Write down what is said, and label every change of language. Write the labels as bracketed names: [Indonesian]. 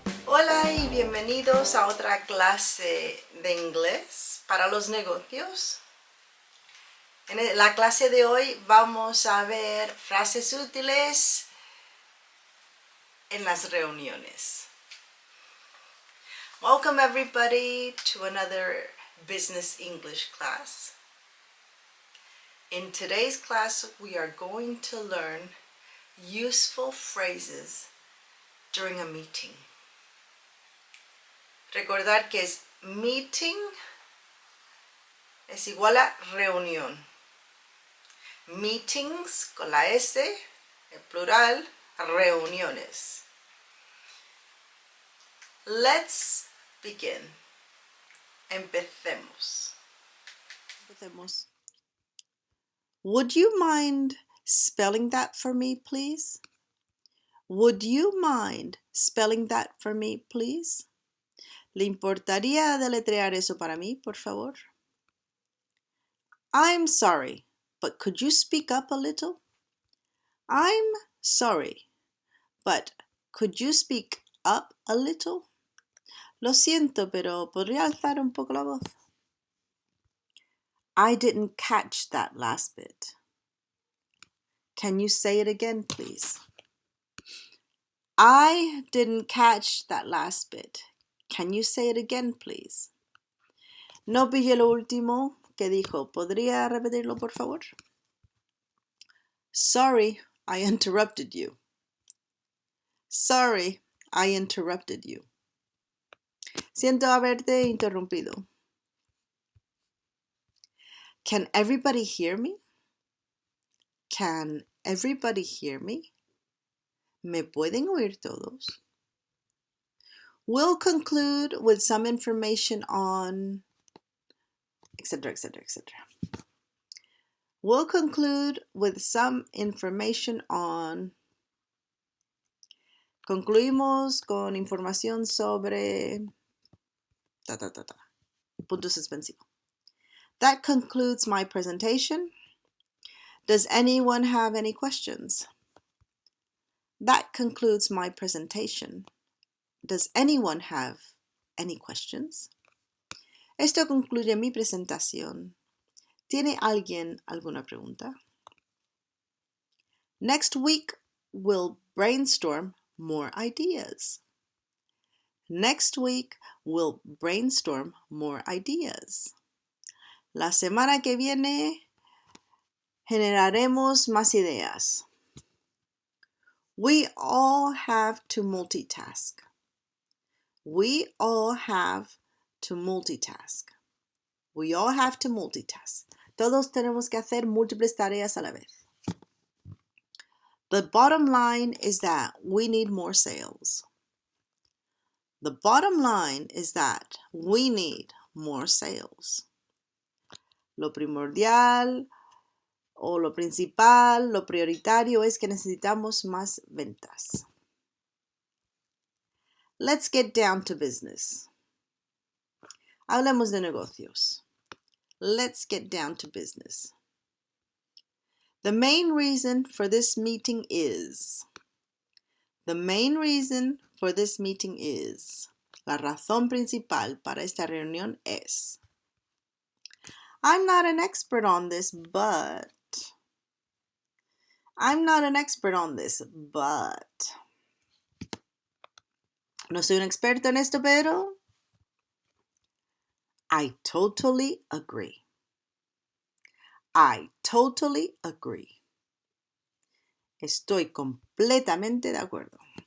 [Spanish] Hola y bienvenidos a otra clase de inglés para los negocios. En la clase de hoy vamos a ver frases útiles en las reuniones. [English] Welcome everybody to another business English class. In today's class we are going to learn useful phrases during a meeting. [Spanish] Recordar que es meeting es igual a reunión. Meetings con la S, en plural, reuniones. [English] Let's begin. [Spanish] Empecemos. [English] Would you mind spelling that for me, please? Would you mind spelling that for me, please? [Spanish] ¿Le importaría deletrear eso para mí, por favor? [English] I'm sorry, but could you speak up a little? I'm sorry, but could you speak up a little? [Spanish] Lo siento, pero ¿podría alzar un poco la voz? [English] I didn't catch that last bit. Can you say it again, please? I didn't catch that last bit. Can you say it again, please? [Spanish] No pillé lo último que dijo. ¿Podría repetirlo, por favor? [English] Sorry, I interrupted you. Sorry, I interrupted you. [Spanish] Siento haberte interrumpido. [English] Can everybody hear me? Can everybody hear me? [Spanish] ¿Me pueden oír todos? [English] We'll conclude with some information on, etc., etc., etc. We'll conclude with some information on. [Spanish] Concluimos con información sobre. Punto suspensivo. [English] That concludes my presentation. Does anyone have any questions? That concludes my presentation. Does anyone have any questions? [Spanish] Esto concluye mi presentación. ¿Tiene alguien alguna pregunta? [English] Next week, we'll brainstorm more ideas. Next week, we'll brainstorm more ideas. [Spanish] La semana que viene, generaremos más ideas. [English] We all have to multitask. We all have to multitask. We all have to multitask. [Spanish] Todos tenemos que hacer múltiples tareas a la vez. [English] The bottom line is that we need more sales. The bottom line is that we need more sales. [Spanish] Lo primordial o lo principal, lo prioritario es que necesitamos más ventas. [English] Let's get down to business. [Spanish] Hablemos de negocios. [English] Let's get down to business. The main reason for this meeting is. The main reason for this meeting is. [Spanish] La razón principal para esta reunión es. [English] I'm not an expert on this, but. I'm not an expert on this, but. [Spanish] No soy un experto en esto, pero. [English] I totally agree. I totally agree. [Spanish] Estoy completamente de acuerdo.